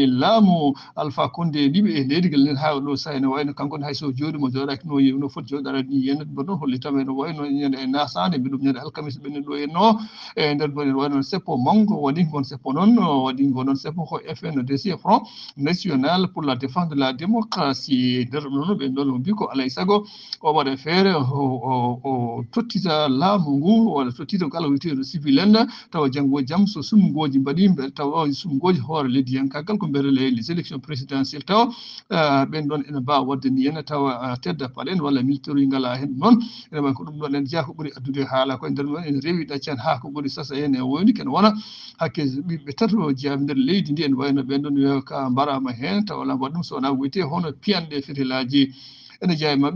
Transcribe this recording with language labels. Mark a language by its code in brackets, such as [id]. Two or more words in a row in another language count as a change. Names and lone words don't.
[ff] laamu Alpha Condé ɗiɓe e leydigal nden ha ɗo saaha ene wayno kanko hayso jooɗi mo jooɗaki no foti jooɗarade ni yen ɗo ɗon hollitama ene wayno ñande nasade mbiɗum ñande alkamisa ɓenni ɗo henno e nder ɗon ene wayno seppo mango waɗi gon seppo noon waɗi gonon seppo ko FNDC [fr] Front national pour la défense de la démocratie [ff] nder ɗon ɓe ɗon mbi ko alay saago o waɗa feere o tottita laamu ngu walla tottita kala wiyteɗo civil en tawa janggo jaam so sumgoji mbaɗi tawa sumgoji hoore leddi yankagal ko mbere [fr] les élections présidentielles [ff] tawa ɓen ɗon ene mbawa wadde ni henna tawa tedda palen walla military ngala hen noon ene wayi ko ɗum ɗon en jeeya ko ɓuuri addude haala koye nder ɗon ene rewi ɗaccan ha ko ɓuuri sasa hen e woni kene wona hakke ɓiɓɓe tato jeeyaɓe nder leydi ndi ene wayno ɓen ɗon wiya ka mbarama hen tawa wala waɗum so wona wiyete hono piyanɗe fetilaji ene jeeya mabɓe